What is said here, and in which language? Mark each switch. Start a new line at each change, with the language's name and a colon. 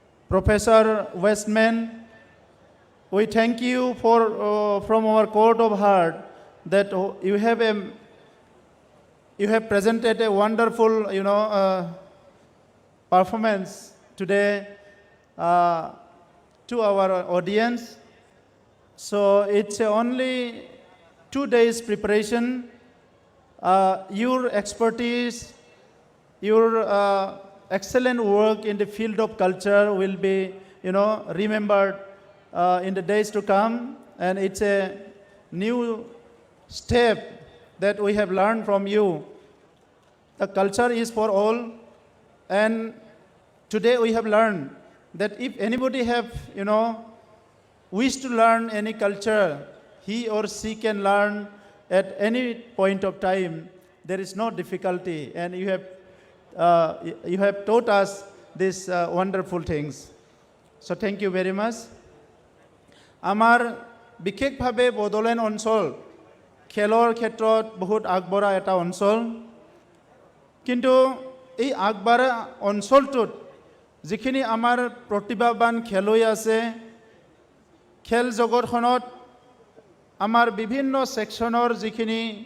English: Professor Westman, we thank you for from our court of heart that you have presented a wonderful performance today to our audience. So it's only 2 days preparation. Your expertise, your excellent work in the field of culture will be remembered in the days to come, and it's a new step that we have learned from you. The culture is for all, and today we have learned that if anybody have wish to learn any culture, he or she can learn at any point of time. There is no difficulty, and you have taught us these wonderful things. So thank you very much.
Assamese: আমাৰ বিশেষভাৱে বড়োলেণ্ড অঞ্চল খেলৰ ক্ষেত্ৰত বহুত আগবঢ়া এটা অঞ্চল, কিন্তু এই আগবঢ়া অঞ্চলটোত যিখিনি আমাৰ প্ৰতিভাৱান খেলুৱৈ আছে, খেল জগতখনত আমাৰ বিভিন্ন ছেকশ্যনৰ যিখিনি